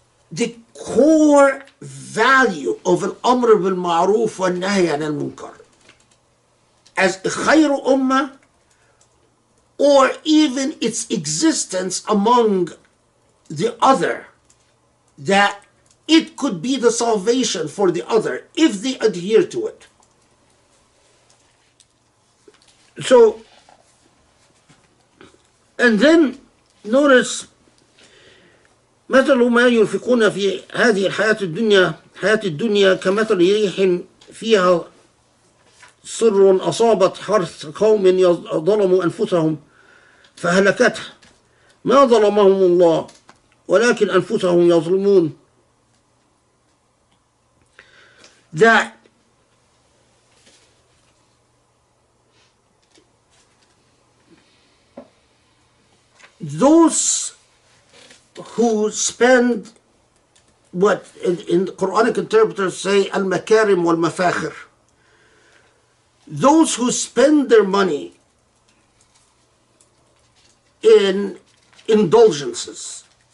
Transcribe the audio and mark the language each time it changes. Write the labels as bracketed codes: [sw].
[en] the core value of al-amr bil-ma'ruf wa nahy an al-munkar as a khayru ummah, or even its existence among the other, that it could be the salvation for the other if they adhere to it. So, and then notice [ar] مثل ما ينفقون في هذه حياة الدنيا كمثل ريح فيها صر أصابت حرث قوم ظلموا أنفسهم فهلكته ما ظلمهم الله ولكن أنفسهم يظلمون. [en] That those who spend what in the Quranic interpreters say al-makarim wal-mafakhir, those who spend their money in indulgences.